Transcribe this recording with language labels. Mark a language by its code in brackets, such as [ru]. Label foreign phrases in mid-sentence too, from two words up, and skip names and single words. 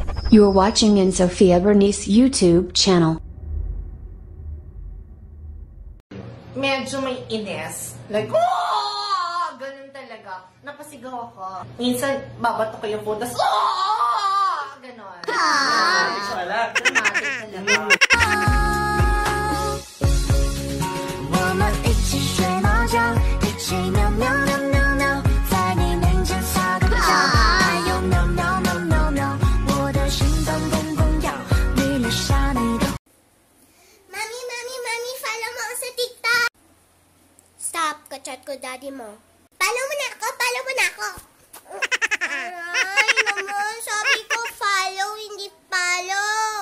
[en] You're watching in Sophia Bernice YouTube channel. [tl] Medyo may ines. Like, oh! Ganun talaga. Napasigaw ako. Minsan, babato ko yung phone, tas, oh! Ganon. Dramatic talaga. [zh] 我们一起睡猫觉，一起喵喵喵喵喵，在你面前撒个娇，还有喵喵喵喵喵，我的心脏砰砰跳，你留下你的。 [tl] Mami, follow mo ako sa TikTok. Stop, ka-chat ko daddy mo. Follow mo na ako. Ay, naman, sabi ko follow, hindi follow.